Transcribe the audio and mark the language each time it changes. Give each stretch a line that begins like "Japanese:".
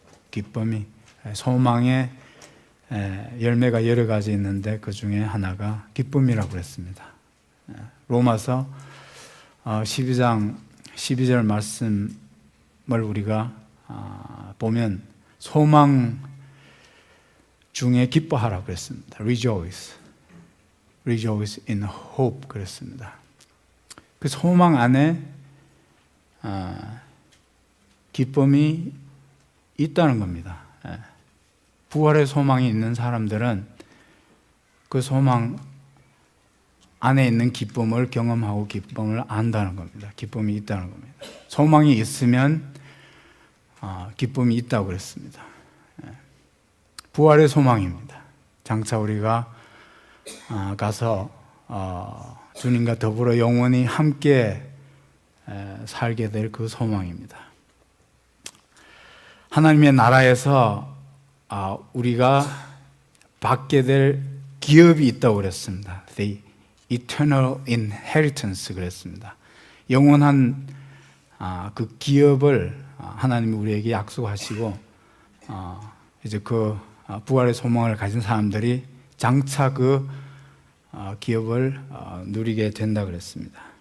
Korean: 기쁨이 소망의 열매가 여러 가지 있는데 그 중에 하나가 기쁨이라고 그랬습니다. 로마서 12장 12절 말씀을 우리가 보면 소망 중에 기뻐하라고 그랬습니다.
English: Rejoice in hope
Korean: 그랬습니다. 그 소망 안에 기쁨이 있다는 겁니다. 부활의 소망이 있는 사람들은 그 소망 안에 있는 기쁨을 경험하고 기쁨을 안다는 겁니다. 기쁨이 있다는 겁니다. 소망이 있으면 기쁨이 있다고 그랬습니다. 부활의 소망입니다. 장차 우리가 가서 주님과 더불어 영원히 함께 살게 될 그 소망입니다. 하나님의 나라에서 우리가 받게 될 기업이 있다고 그랬습니다.
English: The eternal inheritance
Korean: 그랬습니다. 영원한 그 기업을 하나님이 우리에게 약속하시고 이제 그 부활의 소망을 가진 사람들이 장차 그 기업을 누리게 된다 그랬습니다.